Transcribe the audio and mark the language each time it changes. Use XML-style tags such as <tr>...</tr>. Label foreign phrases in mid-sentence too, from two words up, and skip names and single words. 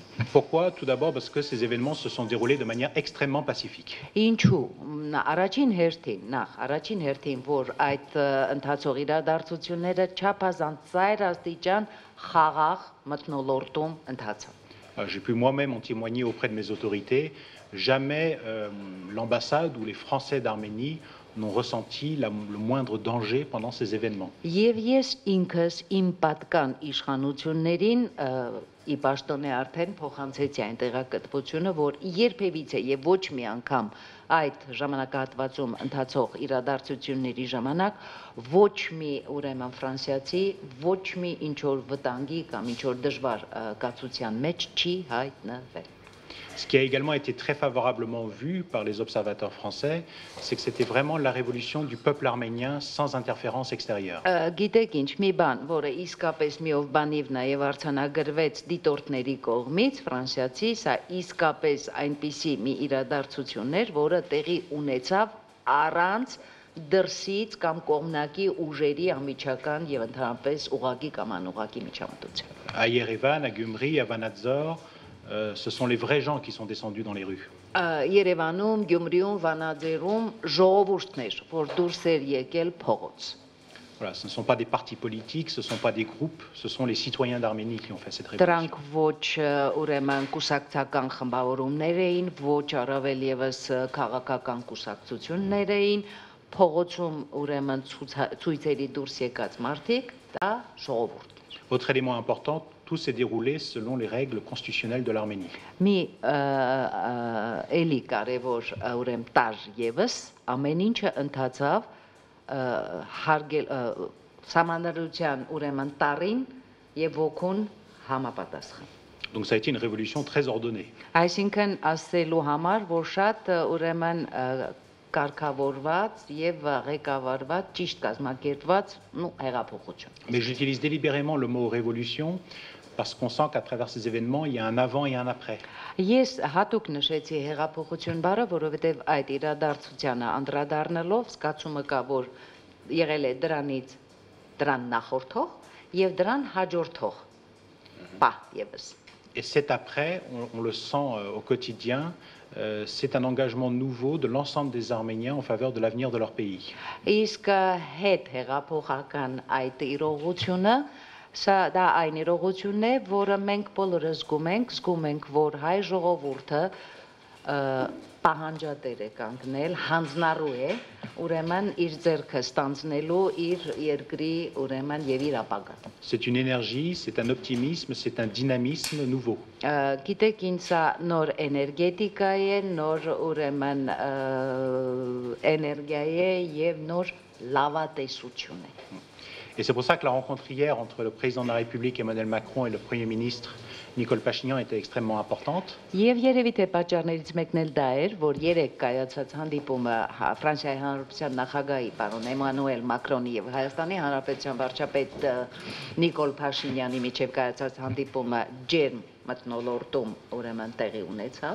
<fr>Pourquoi? Tout d'abord parce que ces événements se sont déroulés de manière extrêmement pacifique.</fr> <hy>Ինչու առաջին հերթին որ այդ ընթացող իրադարձությունները չափազանց ծայր աստիճան խաղաղ մթնոլորտում ընթացան</hy> <fr>J'ai pu moi-même en témoigner auprès de mes autorités. Jamais l'ambassade ou les Français d'Arménie n'ont ressenti le moindre danger pendant ces événements.</fr> <hy>Եվ ես ինքս իմ պատկան իշխանություններին ի պաշտոնե արդեն փոխանցեցի այն տեղեկատվությունը, որ երբևիցե եւ ոչ մի անգամ այդ ժամանակահատվածում ընթացող իրադարձությունների ժամանակ ոչ մի ուրեմն ֆրանսիացի ոչ մի ինչ որ վտանգի կամ ինչ որ դժվար կացության մեջ չի հայտնվել</hy> <fr>Ce qui a également été très favorablement vu par les observateurs français, c'est que c'était vraiment la révolution du peuple arménien sans interférence extérieure.</fr> <hy>Գիտեք ինչ, մի բան, որը իսկապես միով բանիվ նաև արձանագրվեց դիտորդների կողմից, ֆրանսիացի, սա իսկապես այնպիսի մի իրադարձություններ, որը տեղի ունեցավ առանց դրսից կամ կողմնակի ուժերի անմիջական եւ ընդհանրապես ուղղակի կամ անուղղակի միջամտության։</hy> <fr>À Yerevan, à Gyumri, à Vanadzor, ce sont les vrais gens qui sont descendus dans les rues.</fr> <hy>Երևանում, Գյումրիում, Վանաձորում ժողովուրդներ, որ դուրս էր եկել փողոց։</hy> <fr>Voilà, ce ne sont pas des partis politiques, ce ne sont pas des groupes, ce sont les citoyens d'Arménie qui ont fait cette</fr> <hy>Դրանք</hy> <fr>révolution.</fr> <hy>ոչ ուրեմն կուսակցական խմբավորումներ էին, ոչ առավել եւս քաղաքական կուսակցություններ էին, փողոցում ուրեմն ցույցերի դուրս եկած մարդիկ, դա ժողովուրդ։</hy> <fr>Autre élément important, tout s'est déroulé selon les règles constitutionnelles de l'Arménie.</fr> <hy>Մի էլի կարևոր ուրեմն տար եւս ամեն ինչը ընթացավ հարգել սահմանադրության ուրեմն տարին եւ ոգուն համապատասխան։</hy> <fr>Donc ça a été une révolution très ordonnée.</fr> <hy>Այսինքն ասելու համար, որ շատ ուրեմն կարգավորված եւ ղեկավարված, ճիշտ կազմակերպված հեղափոխություն։</hy> <fr>Mais j'utilise délibérément le mot révolution parce qu'on sent qu'à travers ces événements, il y a un avant et un après.</fr> <hy>Ես հատուկ նշեցի հեղափոխություն բառը, որովհետեւ այդ իրադարձությանը անդրադառնալով զգացումը կա, որ եղել է դրան նախորդող եւ դրան հաջորդող պահ եւս։</hy> <fr>Et cet après, on le sent au quotidien, c'est un engagement nouveau de l'ensemble des Arméniens en faveur de l'avenir de leur pays.</fr> <hy>Իսկ հետ հեղափոխական այդ իրողությունը դա այն իրողությունն է, որը մենք բոլորը զգում ենք, որ հայ ժողովուրդը պահանջատեր է կանգնել, հանձնառու է, ուրեմն իր ձեռքը ստանձնելու իր երկրի ուրեմն եւ իր ապագան։</hy> <fr>C'est une énergie, c'est un optimisme, c'est un dynamisme nouveau.</fr> <hy>Գիտեք, ինձ սա նոր էներգետիկա է, նոր ուրեմն էներգիա է եւ նոր լավատեսություն է։</hy> <fr>Et c'est pour ça que la rencontre hier entre le président de la République Emmanuel Macron et le Premier ministre Nicole Pachinian était extrêmement importante.</fr> <hy>Եվ երևի թե պատճառներից մեկն էլ դա էր, որ երեք կայացած հանդիպումը Ֆրանսիայի Հանրապետության նախագահի պարոն Էմանուել Մակրոնի եւ Հայաստանի Հանրապետության վարչապետ Նիկոլ Փաշինյանի միջև կայացած հանդիպումը ջերմ մթնոլորտում ուրեմն տեղի ունեցավ։</hy>